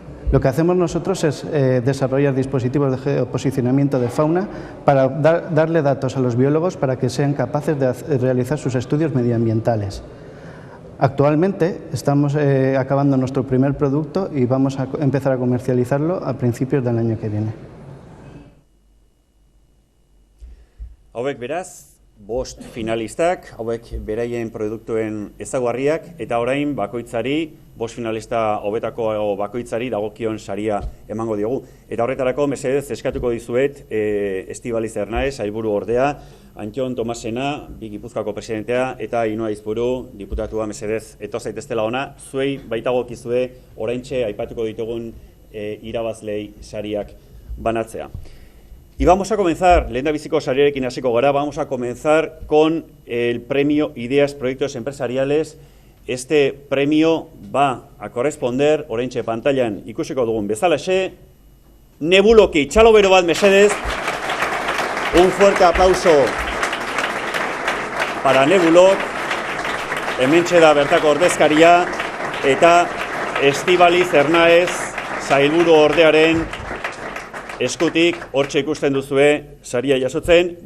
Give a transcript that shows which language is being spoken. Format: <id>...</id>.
<es>Lo que hacemos nosotros es desarrollar dispositivos de geoposicionamiento de fauna para darle datos a los biólogos para que sean capaces de realizar sus estudios medioambientales. Actualmente estamos acabando nuestro primer producto y vamos a empezar a comercializarlo a principios del año que viene.</es> <eu>Hauek beraz, 5 finalistak, hauek beraien produktuen ezaugarriak, eta orain bakoitzari, 5 finalista hobetako bakoitzari dagokion saria emango diogu. Eta horretarako, mesedez, eskatuko dizuet, Estibaliz Ernaez, sailburu ordea, Antxon Tomasena, bi Gipuzkoako presidentea, eta Ainhoa Aizpuru, diputatua, mesedez, eto zaiteztela ona, zuei baitagokizue oraintxe aipatuko ditugun irabazlei sariak banatzea.</eu> <es>Y vamos a comenzar,</es> <eu>lehendabiziko sariarekin hasiko gara,</eu> <es>vamos a comenzar con el premio Ideas Proyectos Empresariales. Este premio va a corresponder,</es> <eu>oraintxe pantailan ikusiko dugun bezalaxe, Nebuloki, txalo bero bat mesedez,</eu> <es>un fuerte aplauso para Nebulok,</es> <eu>hementxe da bertako ordezkaria, eta Estibaliz Ernaez, sailburu ordearen eskutik, hortxe ikusten duzue, saria jasotzen.</eu>